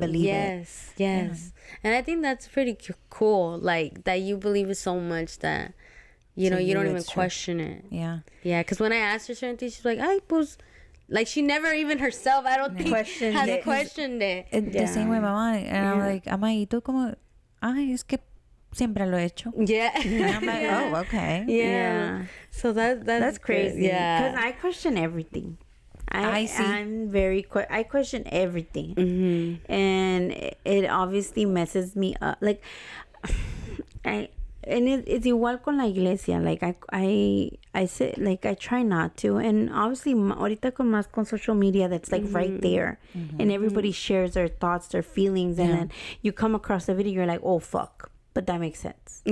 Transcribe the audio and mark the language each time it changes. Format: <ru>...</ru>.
<en>believe it. Yes. And I think that's pretty cool. Like, that you believe it so much that, you know, you don't even it's true. question it. Yeah. Yeah, because when I asked her certain things, she's like,</en> <es>ay, pues,</es> <en>like, she never even herself, I don't think, Questioned has it. questioned it. The same way, mamá. And I'm like, ama,</en> <es>¿y tú cómo? Ay, es que siempre lo he hecho.</es> <en>Yeah. And I'm like, oh, okay. Yeah. So that's That's crazy. good. Yeah. Because I question everything. I see. I'm very. I question everything, Mm-hmm. and it obviously messes me up. Like, it's</en> <es>igual con la iglesia.</es> <en>Like I say, like, I try not to, and obviously</en> <es>ahorita con más con</es> <en>social media, that's like right there, and everybody shares their thoughts, their feelings, and then you come across a video, you're like, oh fuck, but that makes sense.</en>